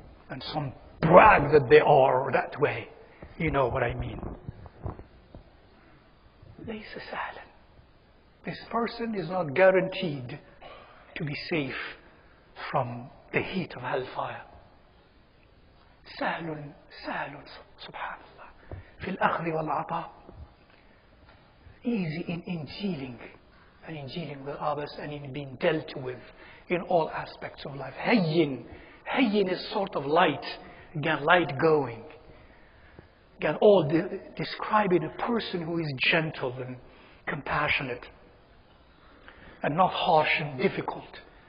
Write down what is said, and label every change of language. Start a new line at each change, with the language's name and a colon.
English: And some brag that they are that way. You know what I mean.
Arabic: ليس سهلا.
English: This person is not guaranteed to be safe from the heat of hellfire.
Arabic: سهل سبحان الله في الأخذ والعطاء.
English: Easy in dealing, and in dealing with others and in being dealt with in all aspects of life. Hayyin is sort of light, again light going. Again, all describing a person who is gentle and compassionate and not harsh and difficult.